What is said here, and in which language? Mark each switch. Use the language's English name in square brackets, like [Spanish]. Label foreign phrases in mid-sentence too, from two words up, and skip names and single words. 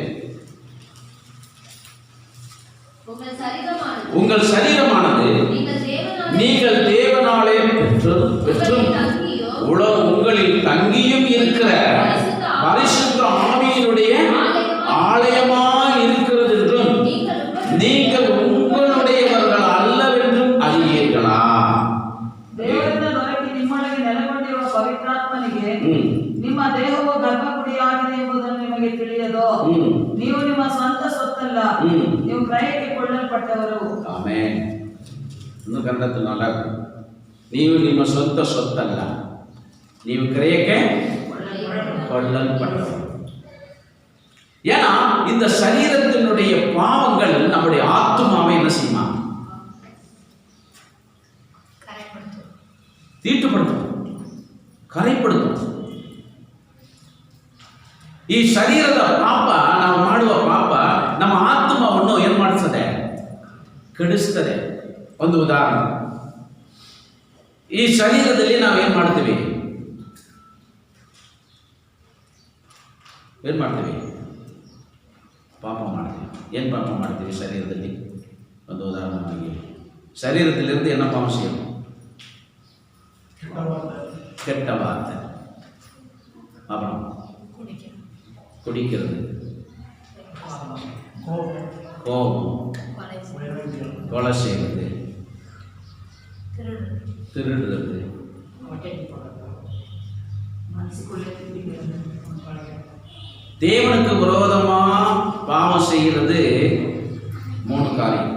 [Tamil] உங்கள் சரீரமானது நீங்கள் தேவனாலே பெற்றும் உங்களில் தங்கியும் இருக்கிற பரிசுத்த ஆவியினுடைய ஆலயமாய் இருக்கிறது என்றும் நீங்கள் உங்களுடையவர்கள் அல்லவென்றும் அறியீர்களா? [Kannada] ದೇವರಿಂದ ಹೊರಗೆ ನಿಮ್ಮೊಳಗೆ ನೆಲೆಗೊಂಡಿರುವ ಪವಿತ್ರಾತ್ಮನಿಗೆ ನಿಮ್ಮ ದೇಹವು ಗರ್ಭಗುಡಿಯಾಗಿದೆ ಎಂಬುದನ್ನು ನಿಮಗೆ ತಿಳಿಯದೋ? ನೀವು ನಿಮ್ಮ ಸ್ವಂತ ಸೊತ್ತಲ್ಲ, ನೀವು ಕ್ರಯಕ್ಕೆ ಕೊಳ್ಳಲ್ಪಟ್ಟವರು. ಆಮೆನ್. ಇನ್ನು ಕನ್ನಡದಲ್ಲಿ [Tamil] நல்லா இருக்கும். [Kannada] ನೀವು ನಿಮ್ಮ ಸ್ವಂತ ಸೊತ್ತಲ್ಲ, ನೀವು ಕ್ರಯಕ್ಕೆ கொள்ளப்பட்டவர். [Tamil] ஏன்னா இந்த சரீரத்தினுடைய பாவங்கள் நம்முடைய ஆத்துமாவை என்ன செய்யுமா? [Kannada] ತೀಟುಪಡ್ತದೆ, ಕರೆಪಡ್ತದೆ. ಈ ಶರೀರದ ಪಾಪ, ನಾವು ಮಾಡುವ ಪಾಪ ನಮ್ಮ ಆತ್ಮವನ್ನು ಏನು ಮಾಡಿಸ್ತದೆ? ಕೆಡಿಸ್ತದೆ. ಒಂದು ಉದಾಹರಣೆ, ಈ ಶರೀರದಲ್ಲಿ ನಾವು ಏನು ಮಾಡ್ತೀವಿ? ಏನು ಮಾಡ್ತೀವಿ? ಪಾಪ ಮಾಡ್ತೀವಿ. ಏನು ಪಾಪ ಮಾಡ್ತೀವಿ ಶರೀರದಲ್ಲಿ? ಒಂದು ಉದಾಹರಣೆ, ಶರೀರದಲ್ಲಿருந்து [Tamil] என்ன பாவம் செய்யும்? கெட்ட வார்த்தை, அப்புறம் குடிக்கிறது, கோபம், கொலை செய்வது, திருடுறது, தேவனுக்கு விரோதமா பாவம் செய்கிறது 3 காரியம்.